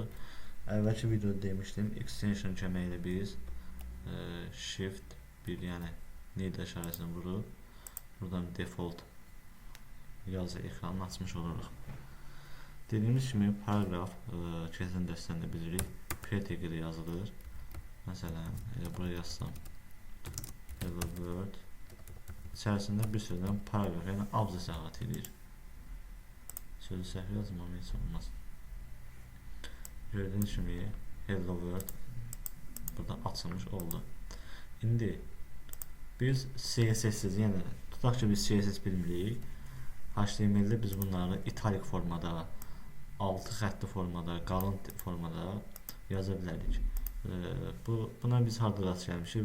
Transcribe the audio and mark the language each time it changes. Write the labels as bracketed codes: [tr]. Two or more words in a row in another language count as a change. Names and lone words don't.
[az] Əvvəlki videoda demişdim, extension köməyi ilə biz shift bir, yəni neydə işarəsini vurub buradan default yazı ekranını açmış oluruq. Dediyimiz kimi paragraf keçən dərsdə bilirik, p-tag ilə yazılır. Məsələn, elə buraya yazsam [en] hello world [az] içərisində bir sözdən paragraf, yəni abzas əhatə edir. Sözü səhv yazmam heç olmaz. Gördüğünüz kimi [en] hello world [az] burada açılmış oldu. İndi biz CSS-siz, yəni tutaq ki biz CSS bilmirik. HTML-də biz bunları italik formada, altı xəttli formada, qalın formada yaza bilərik. Buna biz harda rast gəlmişik?